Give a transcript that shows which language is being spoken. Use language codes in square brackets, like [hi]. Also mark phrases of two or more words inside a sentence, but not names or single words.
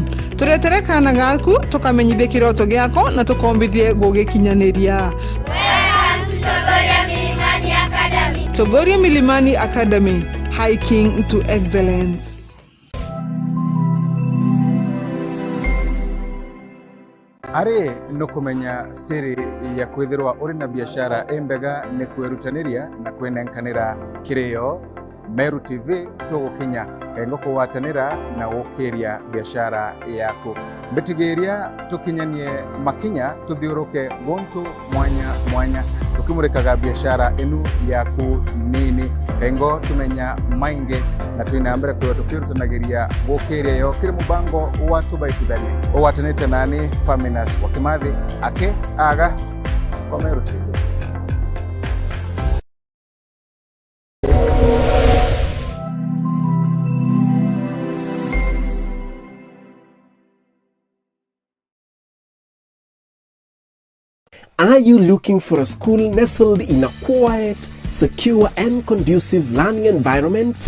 [mer] Turetere kana gaku tukamenyithie kiroto giako na tukombithie gugikinyaniria. [en] Chogoria Milimani Academy, hiking to excellence. [mer] Ari no kumenya siri ya kwithirwa uri na biashara embega ne kwerutaniria na kwenenkanira kireo. Meru TV tugukinya kengo kuwatanira na gukiria biashara yaku. Mbetigeria tukinyanie makinya tuthiuruke gontu mwanya tukimurikaga biashara enu yaku nini kengo tumenya mainge na tuinambere kwa tukirutanagiria gukiria yo kiri mubango watu baitithani owatanite nani Faminas Wakimathi ake aga kwa Meru TV. [en] Are you looking for a school nestled in a quiet, secure and conducive learning environment?